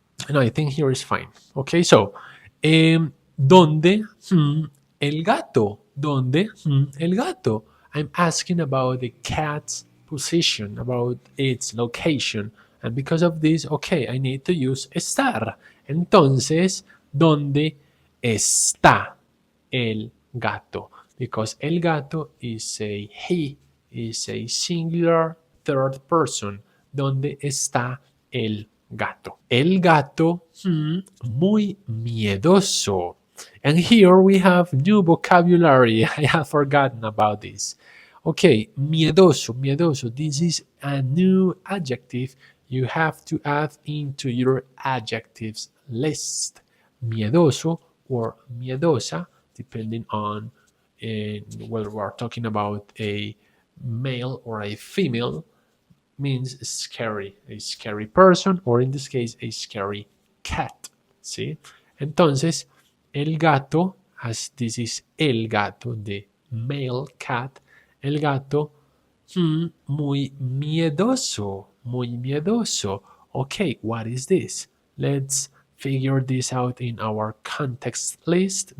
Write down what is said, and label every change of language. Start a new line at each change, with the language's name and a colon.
English: No, I think here is fine. Okay, so,
Spanish: ¿dónde el gato? ¿Dónde el gato?
English: I'm asking about the cat's position, about its location. And because of this, okay, I need to use estar.
Spanish: Entonces, ¿dónde está el gato?
English: Because el gato is a he, is a singular third person.
Spanish: ¿Dónde está el gato? El gato, muy miedoso.
English: And here we have new vocabulary. I have forgotten about this. Okay, miedoso, miedoso. This is a new adjective you have to add into your adjectives list. Miedoso or miedosa, depending on whether we're talking about a male or a female, means scary, a scary person, or in this case, a scary cat.
Spanish: ¿Sí? Entonces, el gato,
English: as this is
Spanish: el gato,
English: the male cat,
Spanish: el gato, muy miedoso, muy miedoso.
English: Okay, what is this? Let's figure this out in our context list.